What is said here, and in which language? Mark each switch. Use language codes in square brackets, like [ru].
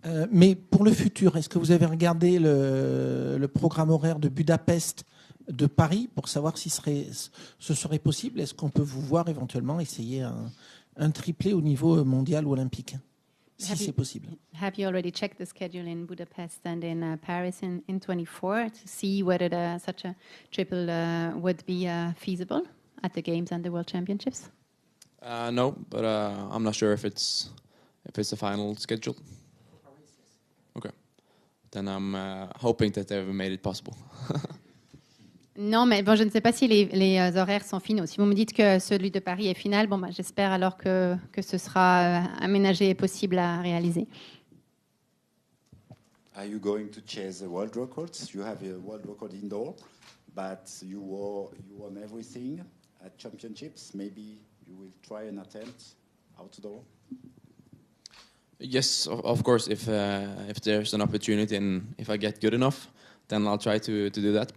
[fr] Mais pour le futur, est-ce que vous avez regardé le programme horaire de Budapest, de Paris, pour savoir si ce serait possible? Est-ce qu'on peut vous voir éventuellement essayer un triplé au niveau mondial ou olympique, si c'est possible? [en] Have you already checked the schedule in Budapest and in Paris in 24 to see whether such a triple would be feasible at the Games and the World Championships? No, but I'm not sure if it's a final schedule. Okay, then I'm hoping that they've made it possible. [fr] Non, mais bon, je ne sais pas si les horaires sont finaux. Si vous me dites que celui de Paris est final, bon, j'espère alors que ce sera aménagé et possible à réaliser. [en] Are you going to chase the world records? You have a world record indoor, but you won everything at championships. Maybe you will try an attempt outdoor. Yes, of course. If there's an opportunity and if I get good enough, then I'll try to do that.